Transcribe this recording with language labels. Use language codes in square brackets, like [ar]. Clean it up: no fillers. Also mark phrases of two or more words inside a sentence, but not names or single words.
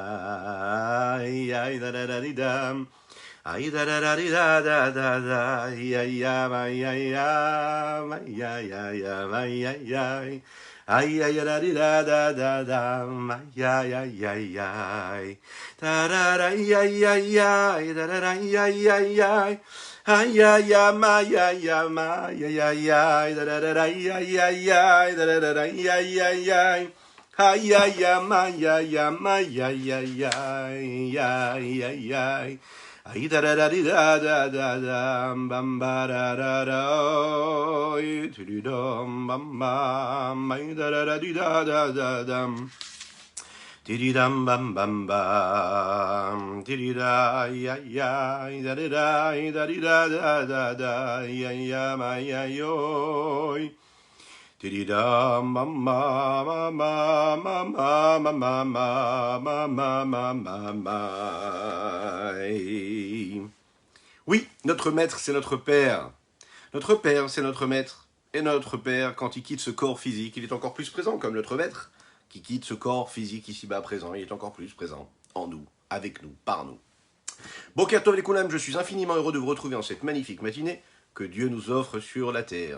[fr] ay ay da da da di da ay da da da di da da da da ay ay ay ay ay ay ay ay ay ay ay ay da di da da da da ay ay ay ay ay da da da ay ay ay ay da da da ay ay ay ay ay ay ay ay ay ay ay da da da ay ay ay ay da da da ay ay ay ay ay ay ay ay ay ay ay ay ay da da da di da da da da bam ba da da da ti di dum bam bam ay da da da di da da da dam ti di dam bam bam bam ti di da ay ay ay da da di da da da da ay ay ay ay oy Tididam ma ma ma ma ma ma ma ma ma ma ma ma ma. Oui, notre maître, c'est notre père. Notre père, c'est notre maître. Et notre père, quand il quitte ce corps physique, il est encore plus présent, comme notre maître, qui quitte ce corps physique ici-bas présent, il est encore plus présent en nous, avec nous, par nous. [he] בוקר טוב לכולם, [fr] je suis infiniment heureux de vous retrouver en cette magnifique matinée que Dieu nous offre sur la terre.